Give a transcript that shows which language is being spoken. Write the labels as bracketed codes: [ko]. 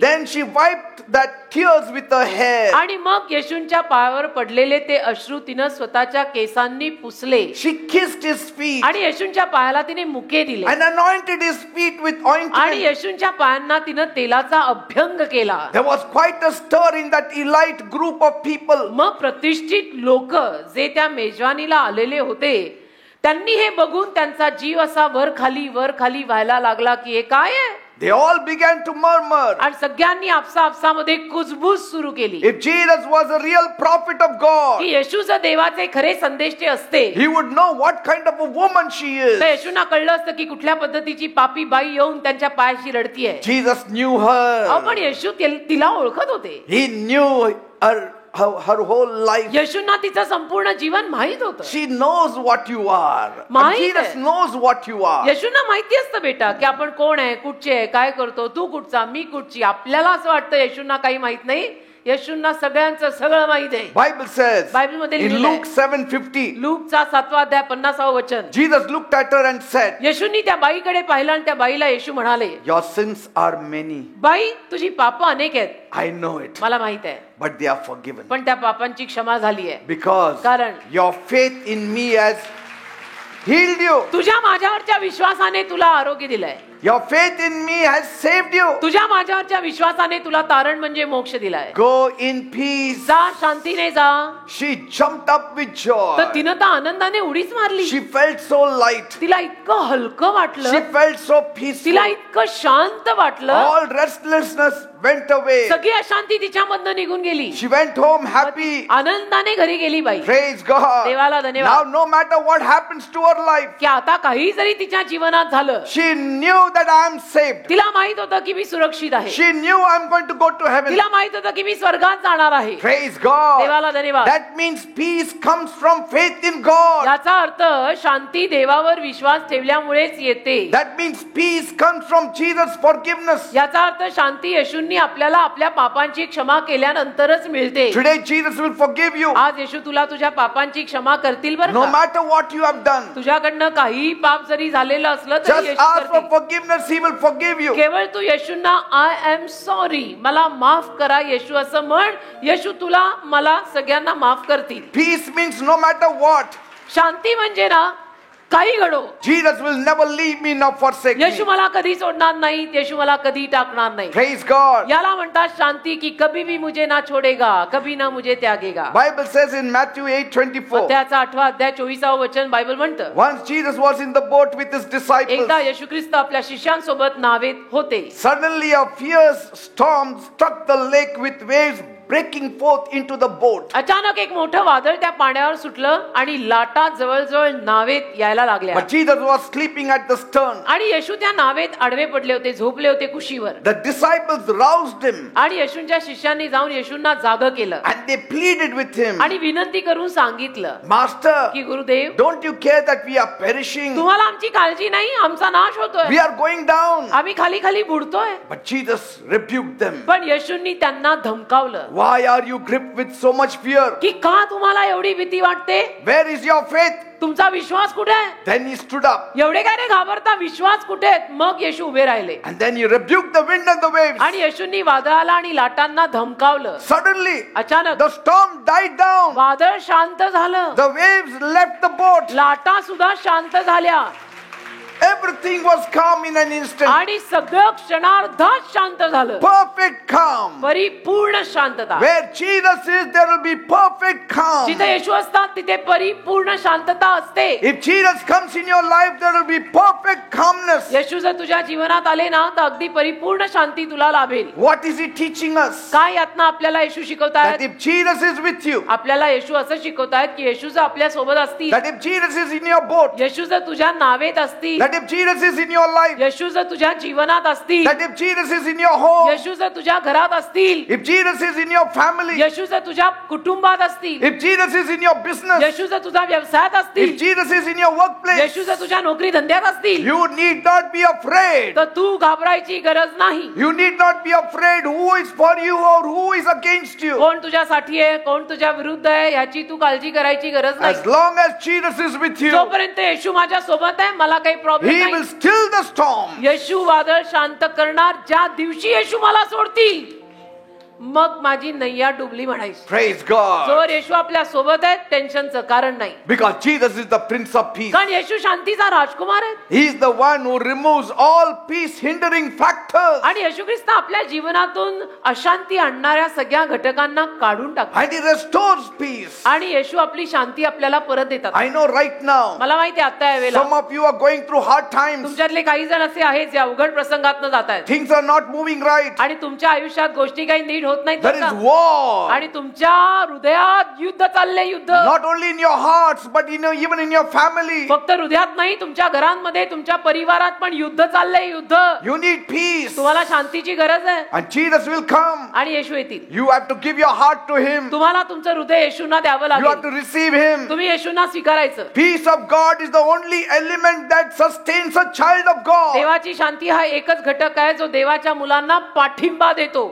[en] Then she wiped that tears with her hair. [mr] आणि मग येशूंच्या पायावर पडलेले ते अश्रू तिनं स्वतःच्या केसांनी पुसले [en] She kissed his feet [mr] आणि येशूंच्या पायाला तिने मुके दिले [en] and anointed his feet with [mr] आणि [en] ointment. [mr] येशूंच्या पायांना तिनं तेलाचा अभ्यंग केला [en] There was quite a stir in that elite group of people. [mr] मग प्रतिष्ठित लोक जे त्या मेजवानीला आलेले होते त्यांनी हे बघून त्यांचा जीव असा वर खाली व्हायला लागला की हे काय आहे [en] They all began to murmur. [mr] आणि सगळ्यांनी आपसामध्ये कुजबूज सुरू केली [en] If Jesus was a real prophet of God, [mr] की येशू जर देवाचे खरे संदेष्टे असते [en] he would know what kind of a woman she is. [mr] तर येशूंना कळलं असतं की कुठल्या पद्धतीची पापी बाई येऊन त्यांच्या पायाशी रडतीये [en] Jesus knew her. [mr] पण येशू तिला ओळखत होते [en] He knew her whole life. [mr] येशूंना तिचं संपूर्ण जीवन माहित होतं [en] She knows what you are. And [mr] माहित [en] Jesus [mr] आहे. [en] knows what you are. [mr] येशूंना माहिती असतं बेटा की आपण कोण आहे कुठचे आहे काय करतो तू कुठचा मी कुठची आपल्याला असं वाटतं येशूंना काही माहित नाही येशूंना सगळ्यांचं सगळं माहित आहे [en] Bible says [mr] बायबलमध्ये [en] in [mr] लिहिलेलं आहे. [en] Luke 7:50, [mr] लूकचा 7वा अध्याय 50वा वचन [en] Jesus looked at her and said, [mr] येशूंनी त्या बाईकडे पाहिलं आणि त्या बाईला येशू म्हणाले [en] your sins are many. [mr] बाई तुझी पाप अनेक आहेत [en] I know it. [mr] मला माहित आहे [en] But they are forgiven. [mr] पण त्या पापांची क्षमा झाली आहे [en] Because [mr] कारण [en] your faith in me has healed you. [mr] तुझ्या माझ्यावरच्या विश्वासाने तुला आरोग्य दिलंय [en] Your faith in me has saved you. [mr] तुझ्या माझ्यावरच्या विश्वासाने तुला तारण म्हणजे मोक्ष दिलाय [en] Go in peace. [mr] जा शांतीने जा [en] She jumped up with [mr] तर [en] joy. [mr] तिनं तर आनंदाने उडीच मारली [en] She felt so light. [mr] तिला इतकं हलकं [en] She [mr] वाटलं [en] felt so peaceful. [mr] तिला इतकं शांत वाटलं [en] All restlessness went away. [mr] सगळी अशांती तिच्यामधनं निघून गेली [en] She went home happy. [mr] आनंदाने घरी गेली बाई [en] Praise God. [mr] देवाला धन्यवाद. [en] Now no matter what happens to her life, [mr] की आता काही जरी तिच्या जीवनात झालं [en] she knew that I am saved. [mr] तिला माहित होतं की मी सुरक्षित आहे [en] She knew I am going to go to heaven. [mr] तिला माहित होतं की मी स्वर्गात जाणार आहे [en] Praise God. [mr] देवाला धन्यवाद. [en] That means peace comes from faith in God. [mr] याचा अर्थ शांती देवावर विश्वास ठेवल्यामुळेच येते [en] That means peace comes from Jesus' forgiveness. [mr] याचा अर्थ शांती येशूंनी आपल्याला आपल्या पापांची क्षमा केल्यानंतरच मिळते [en] Today Jesus will forgive you. [mr] आज येशू तुला तुझ्या पापांची क्षमा करतील बरं [en] No [mr] का? [en] matter what you have done. [mr] तुझ्याकडनं काही पाप जरी झालेलं असलं तरी [en] Just [mr] येशू [en] ask for [mr] करतील. [en] forgiveness. He will forgive you. [mr] केवळ तू येशूंना [en] I am sorry [mr] मला माफ करा येशू असं म्हण येशू तुला मला सगळ्यांना माफ करतील [en] Peace means no matter what. [mr] शांती म्हणजे ना काही घडो [en] Jesus will never leave me nor forsake me. [mr] येशू मला कधी सोडणार नाही येशू मला कधी टाकणार नाही [en] Praise God. [mr] याला म्हणतात शांती की [hi] कभी भी मुझे ना छोडेगा कभी ना मुझे त्यागेगा [en] Bible says in Matthew 8:24. [mr] त्याचा 8वा अध्याय 24वा वचन बायबल म्हणतं [en] Once Jesus was in the boat with his disciples. [mr] एकदा येशू ख्रिस्त आपल्या शिष्यांसोबत नावेत होते [en] Suddenly a fierce storm struck the lake with waves breaking forth into the boat. [mr] अचानक एक मोठं वादळ त्या पाण्यावर सुटलं आणि लाटा जवळजवळ नावेत यायला लागल्या [en] But Jesus was sleeping at the stern. [mr] आणि येशू त्या नावेत आडवे पडले होते झोपले होते कुशीवर [en] The disciples roused him [mr] आणि येशूंच्या शिष्यांनी जाऊन येशूंना जाग केलं [en] and they pleaded with him. [mr] आणि विनंती करून सांगितलं [en] Master, [mr] की Gurudev [en] don't you care that we are perishing? [mr] तुम्हाला आमची काळजी नाही आमचा नाश होतोय [en] We are going down. [mr] आम्ही खाली खाली बुडतोय [en] But Jesus rebuked them. [mr] पण येशूंनी त्यांना धमकावलं [en] Why are you gripped with so much fear? [mr] की का तुम्हाला एवढी भीती वाटते [en] Where is your faith? [mr] तुमचा विश्वास कुठे आहे [en] Then he stood up [mr] एवढे काय रे घाबरता विश्वास कुठे आहेत मग येशू उभे राहिले [en] and then he rebuked the wind and the waves. [mr] आणि येशूंनी वादळाला आणि लाटांना धमकावलं [en] Suddenly [mr] अचानक [en] the storm died down. [mr] वादळ शांत झालं [en] The waves left the boat. [mr] लाटा सुद्धा शांत झाल्या [en] Everything was calm in an instant. [mr] आणि सगळं क्षणार्धात शांत झालं [en] Perfect calm. [mr] परिपूर्ण शांतता [en] Where Jesus is, there will be perfect calm. [mr] जिथे येशू असतात तिथे परिपूर्ण शांतता असते [en] If Jesus comes in your life, there will be perfect calmness. [mr] येशू जर तुझ्या जीवनात आले ना तर अगदी परिपूर्ण शांती तुला लाभेल [en] What is he teaching us? [mr] काय यातनं आपल्याला येशू [en] That [mr] शिकवतायत [en] if Jesus is with you, [mr] आपल्याला येशू असं शिकवतायत की येशू जर आपल्या सोबत असतील [en] that if Jesus is in your boat, [mr] येशू जर तुझ्या नावेत असतील [en] that if Jesus is in your life, [mr] येशू जर तुझ्या जीवनात असतील [en] that if Jesus is in your home, [mr] येशू जर तुझ्या घरात असतील, [en] if Jesus is in your family, [mr] येशू जर तुझ्या कुटुंबात असतील, [en] if Jesus is in your business, [mr] येशू जर तुझ्या व्यवसायात [en] if [mr] असतील, [en] Jesus is in your workplace, [mr] येशू जर तुझ्या नोकरी धंद्यात असतील, [en] you need not be afraid. [mr] तर तू घाबरायची गरज नाही. [en] You need not be afraid who is for you or who is against you. [mr] कोण तुझ्यासाठी आहे, कोण तुझ्या विरुद्ध आहे, याची तू काळजी करायची गरज नाही. [en] As long as Jesus is with you, [mr] जोपर्यंत येशू माझ्या सोबत आहे, मला काही प्रॉब्लेम [en] He [mr] नाही. [en] will still the storm. [mr] येशू वादळ शांत करणार. ज्या दिवशी येशू मला सोडतील, मग माझी नैया डुबली म्हणायची. [en] Praise God. [mr] जोवर येशू आपल्या सोबत आहे, टेन्शनचं कारण नाही. [en] Because Jesus is the Prince of Peace. [mr] कारण येशू शांतीचा राजकुमार आहे. [en] He is the one who removes all peace hindering factors. [mr] आणि येशू ख्रिस्त आपल्या जीवनातून अशांती आणणाऱ्या सगळ्या घटकांना काढून टाकतो. [en] And He restores peace. [mr] आणि येशू आपली शांती आपल्याला परत देतात. [en] I know right now, [mr] मला माहिती आहे आता यावेळेला [en] some of you are going through hard times. [mr] तुमच्यातले काही जण असे आहेत जे अवघड प्रसंगातनं जात आहेत. [en] Things are not moving right. [mr] आणि तुमच्या आयुष्यात गोष्टी काही नीट होत नाहीत. [en] There is war. [mr] आणि तुमच्या हृदयात युद्ध चाललंय. युद्ध [en] Not only in your hearts, but even in your family. [mr] फक्त हृदयात नाही, तुमच्या घरांमध्ये, तुमच्या परिवारात पण युद्ध चाललंय. युद्ध. [en] You need peace. [mr] तुम्हाला शांतीची गरज आहे. [en] And Jesus will come. [mr] आणि येशू येतील. [en] You have to give your heart to Him. [mr] तुम्हाला तुमचं हृदय येशूंना द्यावं [en] You have [mr] लागेल. [en] to receive Him. [mr] तुम्ही येशूंना स्वीकारायचं. [en] Peace of God is the only element that sustains a child of God. [mr] देवाची शांती हा एकच घटक आहे जो देवाच्या मुलांना पाठिंबा देतो.